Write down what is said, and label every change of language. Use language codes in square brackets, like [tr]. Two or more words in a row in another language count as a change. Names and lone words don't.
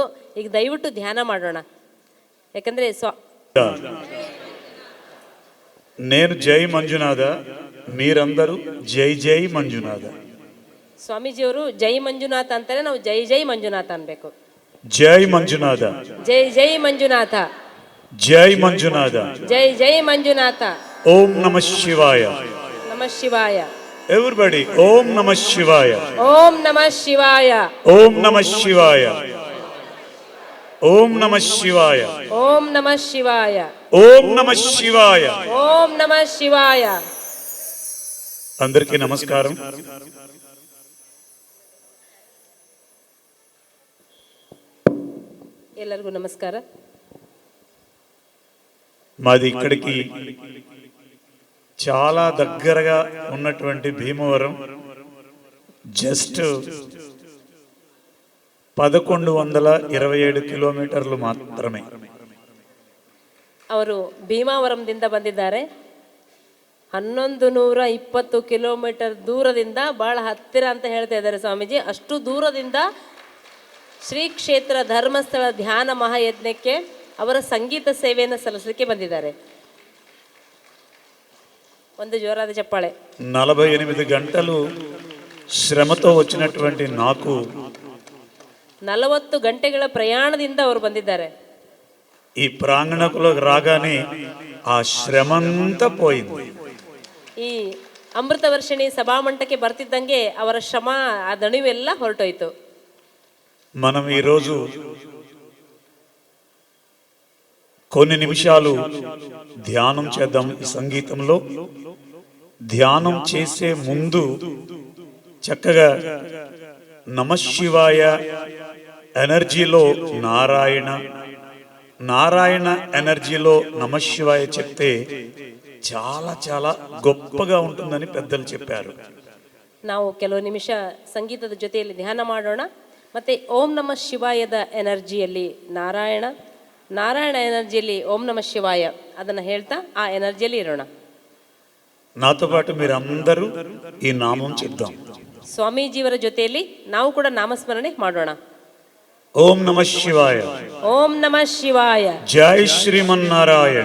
[kn] ಈಗ ದಯವಿಟ್ಟು ಧ್ಯಾನ ಮಾಡೋಣ. ಯಾಕಂದರೆ [te] నేను జై మంజునాథ, మీరందరూ జై జై మంజునాథ. [kn] ಸ್ವಾಮೀಜಿಯವರು ಜೈ ಮಂಜುನಾಥ ಅಂತಾರೆ, ನಾವು ಜೈ ಜೈ ಮಂಜುನಾಥ ಅನ್ಬೇಕು. [te] జై మంజునాథ, [kn] ಜೈ ಜೈ ಮಂಜುನಾಥ, [te] జై మంజునాథ, [kn] ಜೈ ಜೈ ಮಂಜುನಾಥ. [sa] ఓం నమః శివాయ. ನಮಃ ಶಿವಾಯ. Everybody, Om Namah Shivaya. Om Namah Shivaya. Om Namah Shivaya. Om Namah Shivaya. Om Namah Shivaya. Om Namah Shivaya. Om Namah Shivaya. [te] అందరికీ నమస్కారం. [kn] ಎಲ್ಲರಿಗೂ ನಮಸ್ಕಾರ. [te] మాది ఇక్కడికి చాలా దగ్గరగా ఉన్నటువంటి భీమవరం జస్ట్ 1127 కిలోమీటర్లు మాత్రమే. [kn] ಅವರು ಭೀಮಾವರಂದಿಂದ ಬಂದಿದ್ದಾರೆ. 1120 ಕಿಲೋಮೀಟರ್ ದೂರದಿಂದ, ಬಹಳ ಹತ್ತಿರ ಅಂತ ಹೇಳ್ತಾ ಇದ್ದಾರೆ ಸ್ವಾಮೀಜಿ. ಅಷ್ಟು ದೂರದಿಂದ ಶ್ರೀ ಕ್ಷೇತ್ರ ಧರ್ಮಸ್ಥಳ ಧ್ಯಾನ ಮಹಾಯಜ್ಞಕ್ಕೆ ಅವರ ಸಂಗೀತ ಸೇವೆಯನ್ನು ಸಲ್ಲಿಸಲಿಕ್ಕೆ ಬಂದಿದ್ದಾರೆ. ಒಂದು ಜೋರಾದ ಚಪ್ಪಾಳೆ. [te] 48 గంటలు శ్రమతో వచ్చినటువంటి నాకు [kn] 40 ಗಂಟೆಗಳ ಪ್ರಯಾಣದಿಂದ ಅವರು ಬಂದಿದ್ದಾರೆ. [te] ఈ ప్రాంగణంలోకి రాగానే ఆ శ్రమంతా పోయింది. [kn] ಈ ಅಮೃತ ವರ್ಷಿಣಿ ಸಭಾಮಂಟಕ್ಕೆ ಬರ್ತಿದ್ದಂಗೆ ಅವರ ಶ್ರಮ, ಆ ದಣಿವೆಲ್ಲ ಹೊರಟೋಯ್ತು. [te] మనం ఈరోజు కొన్ని నిమిషాలు ధ్యానం చేద్దాం. ఈ సంగీతంలో ధ్యానం చేసే ముందు చక్కగా నమఃశివాయ ఎనర్జీలో నారాయణ, నారాయణ ఎనర్జీలో నమఃశివాయ చెప్తే చాలా చాలా గొప్పగా ఉంటుందని పెద్దలు చెప్పారు. [kn] ನಾವು ಕೆಲವು ನಿಮಿಷ ಸಂಗೀತದ ಜೊತೆಯಲ್ಲಿ ಧ್ಯಾನ ಮಾಡೋಣ. ಮತ್ತೆ ಓಂ ನಮಃ ಶಿವಾಯದ ಎನರ್ಜಿಯಲ್ಲಿ ನಾರಾಯಣ, ನಾರಾಯಣ ಎನರ್ಜಿಯಲ್ಲಿ [sa] ಓಂ ನಮಃ ಶಿವಾಯ [kn] ಅದನ್ನು ಹೇಳ್ತಾ ಆ ಎನರ್ಜಿಯಲ್ಲಿ ಇರೋಣ. [te] నాతో పాటు మీరు అందరూ ఈ నామం చెప్దాం. [kn] ಸ್ವಾಮೀಜಿಯವರ ಜೊತೆಯಲ್ಲಿ ನಾವು ಕೂಡ ನಾಮಸ್ಮರಣೆ ಮಾಡೋಣ. [sa] ఓం నమ శివాయ. ఓం నమ శివాయ. [te] జై శ్రీమన్నారాయణ.